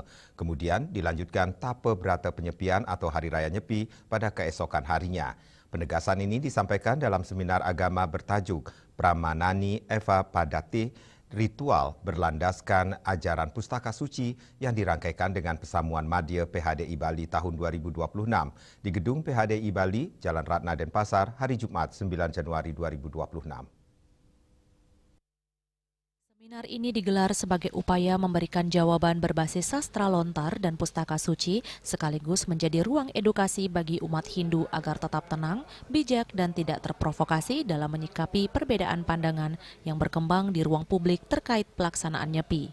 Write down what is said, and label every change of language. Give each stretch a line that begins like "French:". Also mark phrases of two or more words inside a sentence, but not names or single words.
Indonesian: Kemudian dilanjutkan Tape Brata Penyepian atau Hari Raya Nyepi pada keesokan harinya. Penegasan ini disampaikan dalam seminar agama bertajuk Pramanani Eva Padati, ritual berlandaskan ajaran pustaka suci yang dirangkaikan dengan Pesamuan Madya PHDI Bali tahun 2026 di Gedung PHDI Bali, Jalan Ratna Denpasar, hari Jumat 9 Januari 2026. Seminar ini digelar sebagai upaya memberikan jawaban berbasis sastra lontar dan pustaka suci, sekaligus menjadi ruang edukasi bagi umat Hindu agar tetap tenang, bijak, dan tidak terprovokasi dalam menyikapi perbedaan pandangan yang berkembang di ruang publik terkait pelaksanaan Nyepi.